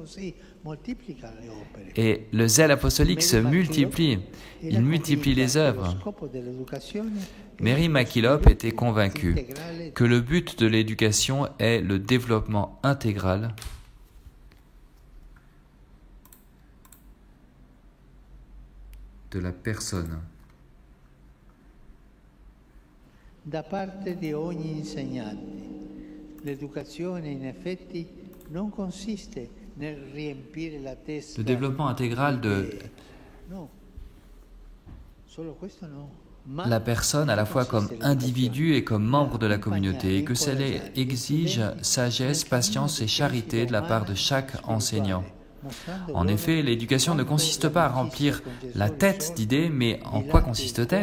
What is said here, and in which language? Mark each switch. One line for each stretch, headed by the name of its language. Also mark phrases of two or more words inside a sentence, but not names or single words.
French: Et le zèle apostolique se multiplie, il multiplie les œuvres. Mary MacKillop était convaincue que le but de l'éducation est le développement intégral de la personne.
Italian: Da parte di ogni insegnante, l'educazione in effetti non consiste nel riempire la testa.
French: Le développement intégral de la personne à la fois comme individu et comme membre de la communauté, et que cela exige sagesse, patience et charité de la part de chaque enseignant. En effet, l'éducation ne consiste pas à remplir la tête d'idées, mais en quoi consiste-t-elle?